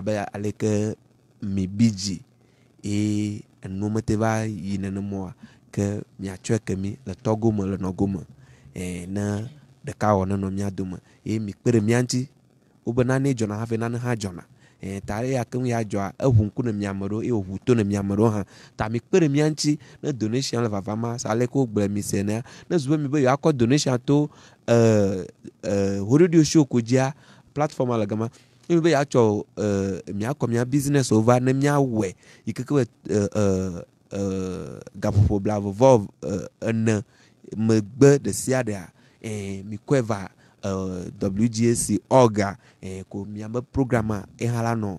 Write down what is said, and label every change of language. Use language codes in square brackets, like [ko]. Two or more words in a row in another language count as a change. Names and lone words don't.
[ee] be aleke mi bi dzi ye enu mete va yi nenemɔa ke miatsɔe ke mi le tɔgo me le nɔgo me ne ɖeka wɔ ne nɔ mía dome ye mi kpe ɖe mía ŋuti wobe nane dzɔna hafi nane hã dzɔna ta eya ke ya dzɔa eʋu ŋku ne mia me ɖewo eye wòʋu to ne mia me ɖewo hã ta mi kpe ɖe mía ŋuti ne donation le vava ma sa aleke wogblɔ mi se nea ne zu be mi be yewoakɔ donation to Hododui show ko dzia platform le gama mi be yeatsɔ miakɔ mía business over ne míawɔe yi keke be gaƒoƒo blavevɔ ene megbe ɖe sia ɖea mi kɔe va WGAC orga ko miabe programa hã la nɔ